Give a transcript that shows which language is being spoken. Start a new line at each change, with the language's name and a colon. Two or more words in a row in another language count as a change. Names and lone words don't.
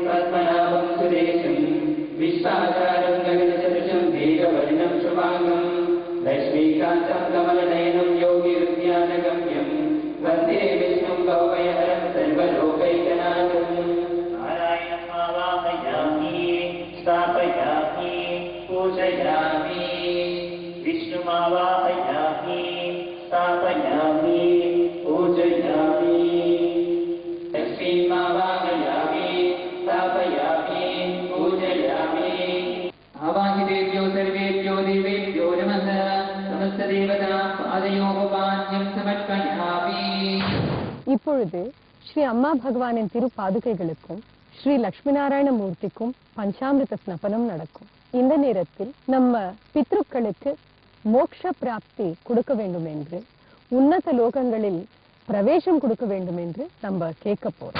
Sanskrit: पद्मनाभं सुरेशं विश्वाचारं गगनसदृशं दीर्घवर्णं शुभाङ्गं लक्ष्मीकान्तं कमलनयनं योगिरुद्यानगम्यं वन्दे विष्णुं भवभयहरं सर्वलोकैकनाथम् नारायणम् आवाहयामि स्थापयामि पूजयामि विष्णुमावाहयामि स्थापयामि पूजयामि लक्ष्मीमावाहयामि स्थापयामि पूजयामि आवाहि देव्यो सर्वेभ्यो देवेभ्यो नमः समस्तदेवता पादयोः पाद्यं समर्पयामि
Tamil: இப்பொழுது ஸ்ரீ அம்மா பகவானின் திரு பாதுகைகளுக்கும் ஸ்ரீ லட்சுமி நாராயண மூர்த்திக்கும் பஞ்சாமிர்த ஸ்நபனம் நடக்கும். இந்த நேரத்தில் நம்ம பித்ருக்களுக்கு மோட்ச பிராப்தி கொடுக்க வேண்டும் என்று, உன்னத லோகங்களில் பிரவேசம் கொடுக்க வேண்டும் என்று நம்ம கேட்க போறோம்.